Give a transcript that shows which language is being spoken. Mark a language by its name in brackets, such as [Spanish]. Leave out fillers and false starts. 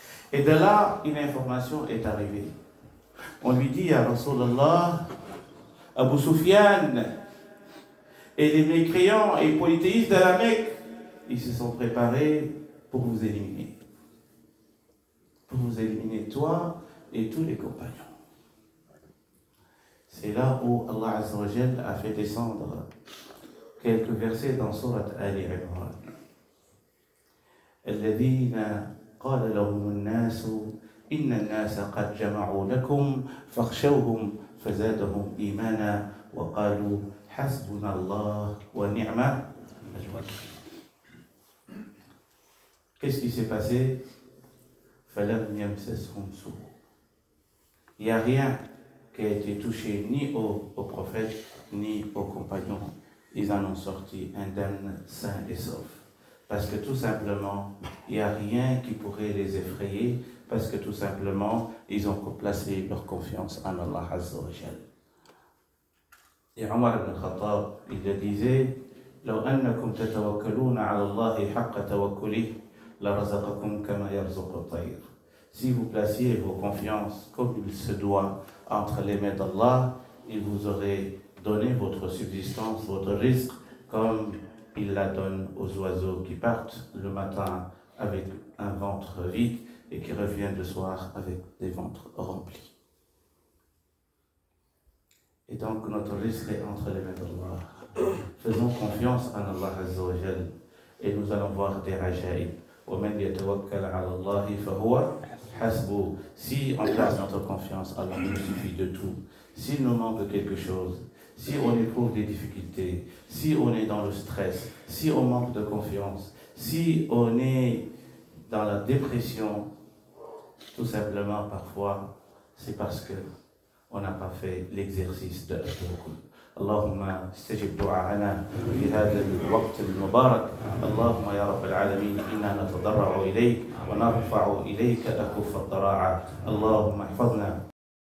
[French] Et de là, une information est arrivée. On lui dit à Rasulallah, Abu Sufyan et les mécréants et polythéistes de la Mecque, ils se sont préparés pour vous éliminer. Pour vous éliminer, toi et tous les compagnons. C'est là où Allah Azza wa Jal a fait descendre quelques versets dans Sourate Ali Imran. [Arabic] الذين قال لهم الناس إن الناس قد جمعوا لكم فاخشوهم فزادهم إيمانا وقالوا حسبنا الله ونعم الوكيل. [French] Qu'est-ce qui s'est passé? [Arabic] فلم يمسسهم سوء. [French] Il n'y a rien qui a été touché ni au prophète ni aux compagnons. Ils en ont sorti indemnes, sains et saufs. Parce que tout simplement, il n'y a rien qui pourrait les effrayer, parce que tout simplement, ils ont placé leur confiance en Allah Azza wa Jal. Et Omar ibn Khattab, il le disait, [Arabic] لو أنكم تتوكلون على الله حق توكله لرزقكم كما يرزق الطير. [French] Si vous placiez vos confiances comme il se doit entre les mains d'Allah, il vous aurait donné votre subsistance, votre risque, comme il la donne aux oiseaux qui partent le matin avec un ventre vide et qui reviennent le soir avec des ventres remplis. Et donc notre risque est entre les mains d'Allah. Faisons confiance en Allah Azza wa Jal et nous allons voir des ajaïb. [Arabic] وَمَنْ يَتَوَكَّلَ عَلَى اللَّهِ فَهُوَ حَسْبُهُ. [French] Si on place notre confiance, Allah nous suffit de tout. S'il nous manque quelque chose, si on éprouve des difficultés, si on est dans le stress, si on manque de confiance, si on est dans la dépression, tout simplement parfois, c'est parce qu'on n'a pas fait l'exercice de tawakkul. [Arabic] اللهم استجب دعاءنا في هذا الوقت المبارك. اللهم يا رب العالمين إنا نتضرع إليك ونرفع إليك أكف الضراعة. اللهم احفظنا